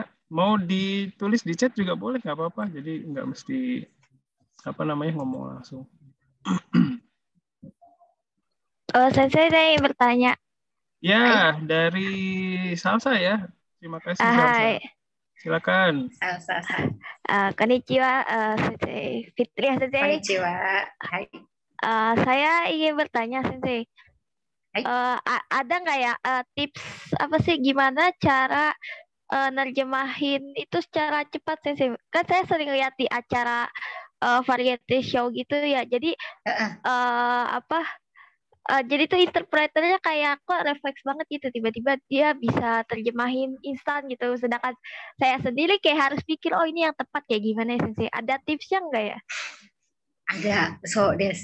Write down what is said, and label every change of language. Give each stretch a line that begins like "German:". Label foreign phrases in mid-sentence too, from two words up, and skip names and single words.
Indonesian: Mau ditulis di chat juga boleh, nggak apa-apa. Jadi nggak mesti ngomong langsung. Sensei, saya ingin bertanya. Ya, dari Salsa ya. Terima kasih Salsa. Hai. Silakan. Salsa. Konnichiwa, Sensei. Fitria, Sensei. Konnichiwa. Hai. Saya ingin bertanya, Sensei. Ada nggak ya tips apa sih gimana cara nerjemahin itu secara cepat, Sensei? Kan saya sering lihat di acara
English: variety show
Indonesian: gitu ya. Jadi jadi tuh interpreternya kayak kok refleks banget gitu, tiba-tiba dia bisa terjemahin instan gitu. Sedangkan saya sendiri kayak harus pikir, oh ini yang tepat kayak gimana ya, Sensei? Ada tipsnya nggak ya? Ada, so Des.